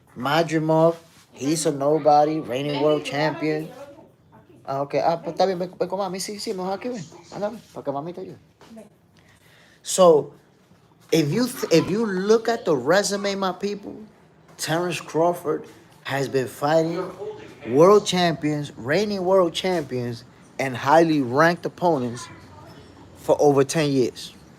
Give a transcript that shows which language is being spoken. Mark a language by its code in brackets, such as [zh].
[en] Madrimov, he's a nobody, reigning world champion. Ah, ok. [es] Ah, pues está bien, ven con mami. Sí, mejor aquí ven. Anda, para que mami te ayude. [en] So, if you look at the resume, my people, Terence Crawford has been fighting world champions, reigning world champions, and highly ranked opponents for over 10 years.